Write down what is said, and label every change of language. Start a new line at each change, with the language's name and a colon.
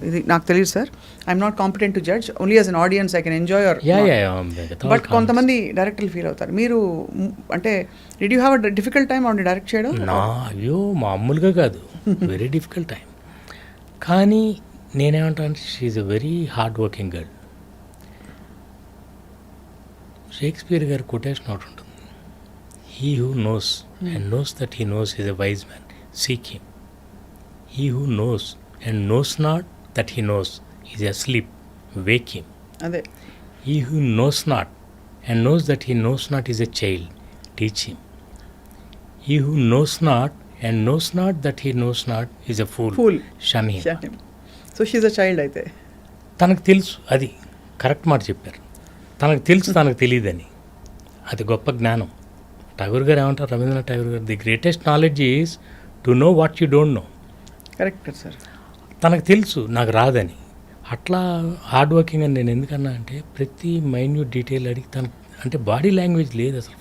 Telugu: ఇది నాకు తెలియదు sir,
English: I'm not competent to judge, only as an audience I can enjoy your.
Telugu: But కొంతమంది డైరెక్టర్లు ఫీల్ అవుతారు. మీరు అంటే
English: did you have a difficult time
Telugu: ఆవిడ డైరెక్ట్ చేయడం? అయ్యో మామూలుగా కాదు,
English: Very difficult time.
Telugu: కానీ నేనేమంటాను,
English: She's a very hard working girl.
Telugu: Shakespeare గారి కొటేషన్ ఒకటి ఉంటుంది,
English: he who knows and knows that he knows is a wise man, seek him. He who knows and knows not that he knows is asleep, wake him.
Telugu: అదే.
English: He who knows not and knows that he knows not is a child, teach him. He who knows not and knows not that he knows not is a fool, shun him. So she's a child అయితే.
Telugu: తనకు తెలుసు, అది correct మాట చెప్పారు. తనకు తెలుసు తనకు తెలియదని, అది గొప్ప జ్ఞానం. ఠాగూర్ గారు ఏమంటారు, రవీంద్రనాథ్ ఠాగూర్ గారు,
English: The greatest knowledge is to know what you don't know.
Telugu: Correct sir. తనకు తెలుసు నాకు రాదని. అట్లా హార్డ్ వర్కింగ్ అని నేను ఎందుకన్నా అంటే, ప్రతి మైన్యూట్ డీటెయిల్ అడిగి తనకు అంటే బాడీ లాంగ్వేజ్ లేదు అసలు.